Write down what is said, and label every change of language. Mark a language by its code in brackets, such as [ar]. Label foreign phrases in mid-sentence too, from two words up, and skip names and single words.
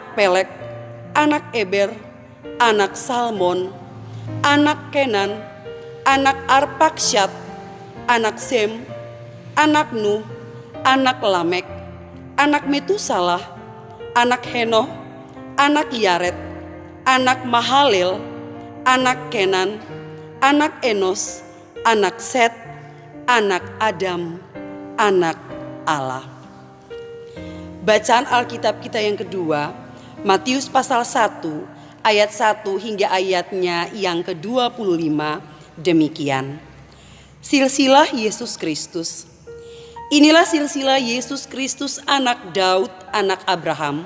[id] Pelek, anak Eber, anak Salmon, anak Kenan, anak Arpaksyad, anak Sem, anak Nuh, anak Lamek, anak Metusalah, anak Henoh, anak Yared, anak Mahalel, anak Kenan, anak Enos, anak Set, anak Adam, anak Allah. Bacaan Alkitab kita yang kedua, Matius pasal 1 ayat 1 hingga ayatnya yang ke-25 demikian. Silsilah Yesus Kristus. Inilah silsilah Yesus Kristus, anak Daud, anak Abraham.